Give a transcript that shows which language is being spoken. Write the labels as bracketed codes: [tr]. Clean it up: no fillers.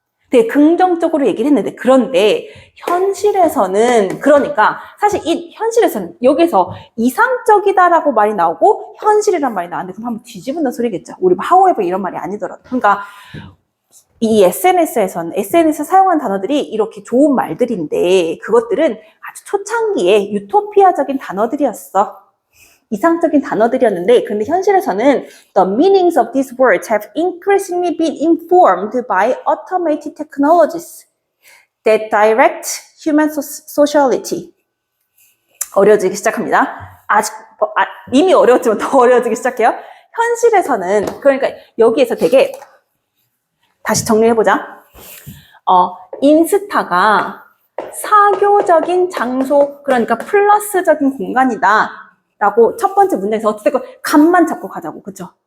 [ko] 되게 긍정적으로 얘기를 했는데, 그런데 현실에서는, 그러니까 사실 이 현실에서는 여기서 이상적이다라고 말이 나오고 현실이란 말이 나왔는데 그럼 한번 뒤집은다 소리겠죠. 우리 however 이런 말이 아니더라도. 그러니까 이 SNS에서는 SNS 사용한 단어들이 이렇게 좋은 말들인데 그것들은 아주 초창기에 유토피아적인 단어들이었어. 이상적인 단어들이었는데, 근데 현실에서는 [en] the meanings of these words have increasingly been informed by automated technologies that direct human sociality. [ko] 어려워지기 시작합니다. 이미 어려웠지만 더 어려워지기 시작해요. 현실에서는, 그러니까 여기에서 되게 다시 정리해보자. 인스타가 사교적인 장소, 그러니까 플러스적인 공간이다 라고 첫 번째 문장에서 어쨌든 감만 잡고 가자고. 그쵸?